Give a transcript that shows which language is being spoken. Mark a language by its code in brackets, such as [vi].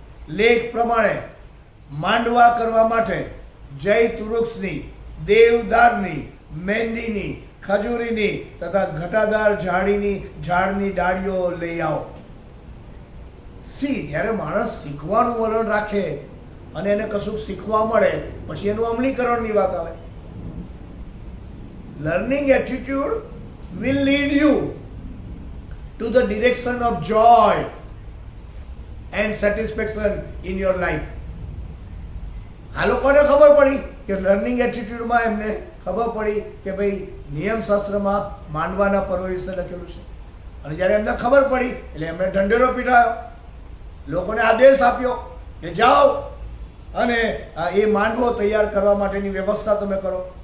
[gu] લેખ પ્રમાણે માંડવા કરવા માટે જૈત વૃક્ષની, દેવદારની, મહેંદીની, ખજૂરીની તથા ઘટાદાર ઝાડની ડાળીઓ લઈ આવો. જ્યારે માણસ શીખવાનું વલણ રાખે અને એને કશુંક શીખવા મળે પછી એનું અમલીકરણની વાત આવે. [en] Learning attitude will lead you to the direction of joy and satisfaction in your life. [gu] આ લોકોને ખબર પડી કે લર્નિંગ એટીટ્યુડમાં એમને ખબર પડી કે ભાઈ નિયમશાસ્ત્રમાં માંડવાના પર્વ વિશે લખેલું છે. અને જ્યારે એમને ખબર પડી એટલે એમણે ઢંઢેરો પીટાયો, લોકોને આદેશ આપ્યો કે જાઓ અને એ માંડવો તૈયાર કરવા માટેની વ્યવસ્થા તમે કરો.